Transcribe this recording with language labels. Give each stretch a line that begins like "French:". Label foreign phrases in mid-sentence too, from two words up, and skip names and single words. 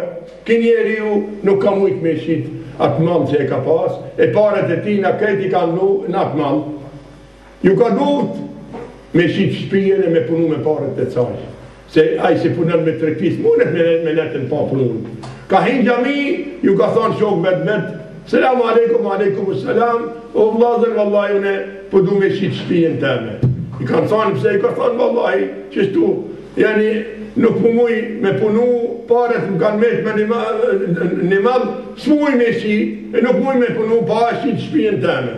Albanian: Ky njeri ju nuk ka mujt me shit atë mall që e ka pas, e paret e tina këti kanë nu në atë mall. Ju ka duhet me shit shpijen e me punu me paret e caj. Se ai si punon me tregtis, mundet me netën pa punun. Ka hin gjami, ju ka thonë shok vet,
Arabic: السلام عليكم، عليكم السلام,
Albanian: o vlazën, vallahi, une po du me shit shpijen teme. I kanë thonë pëse, i ka thonë, vallahi, qështu, jani, nuk mu muj me punu, paret më kanë met me një madhë, s'muj me shit, e nuk muj me punu, pa shit shpijen teme.